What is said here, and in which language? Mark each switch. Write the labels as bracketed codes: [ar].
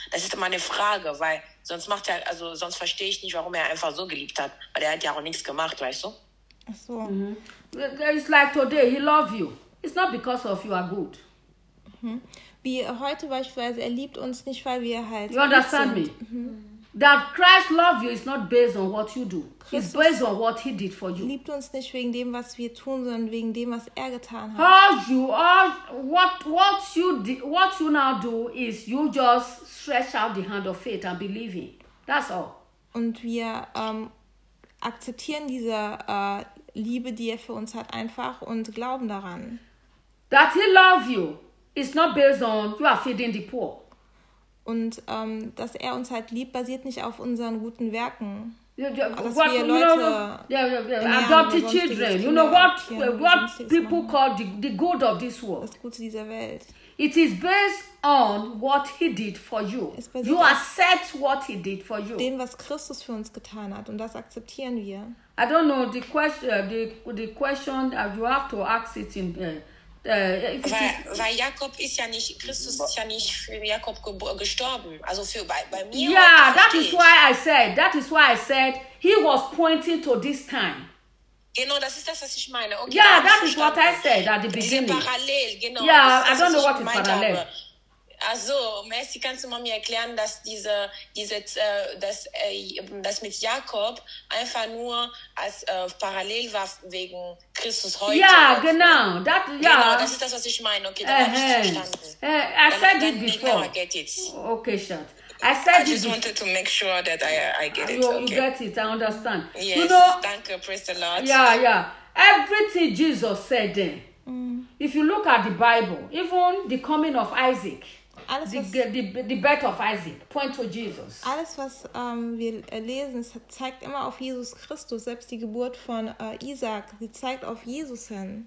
[de] Das ist meine Frage, weil sonst verstehe ich nicht, warum er einfach so geliebt hat. Weil er hat ja auch nichts gemacht, weißt du? Ach so. [en] Mhm. It's like today, he loves you. It's not because of you are good. Mhm. [de] Wie heute beispielsweise, er liebt uns nicht, weil wir halt. [en] You understand me? Mhm. That Christ love you is not based on what you do. It's based on what he did for you. [de] Liebt uns nicht wegen dem, was wir tun, sondern wegen dem, was er getan hat. [en] What you now do is you just stretch out the hand of faith and believe him. That's all. [de] Und wir akzeptieren diese Liebe, die er für uns hat, einfach und glauben daran. [en] That he love you is not based on you are feeding the poor. [de] Und dass er uns halt liebt, basiert nicht auf unseren guten Werken. [en] Adopted children. You know what people call the good of this world. [de] Das Gute dieser Welt. [en] It is based on what he did for you. You accept what he did for you. [de] Dem, was Christus für uns getan hat, und das akzeptieren wir. [en] I don't know the question. The question you have to ask it in. [de] Weil Jakob ist ja nicht, Christus ist ja nicht für Jakob gestorben, also für bei mir. [en] Yeah, that is why I said he was pointing to this time. [de] Genau, das ist das, was ich meine. Okay, [en] yeah, that is what I said at the beginning. [de] Diese Parallel, genau. [en] Yeah, I don't know what is parallel. [de] Also, Messi, kannst du mal mir erklären, dass das mit Jakob einfach nur als parallel war wegen Christus heute? Ja, genau. [en] That, yeah. [de] Genau, das ist das, was ich meine. Okay, dann habe ich es verstanden. [en] I said it before. I get it. Okay, shut. I said I just wanted to make sure that I get it. You okay. get it, I understand. Yes, you know, thank you, praise the Lord. Yeah, yeah. Everything Jesus said then, if you look at the Bible, even the coming of Isaac, [de] alles, [en] the birth of Isaac, point to Jesus. [de] Alles, was wir lesen, zeigt immer auf Jesus Christus. Selbst die Geburt von Isaac, die zeigt auf Jesus hin.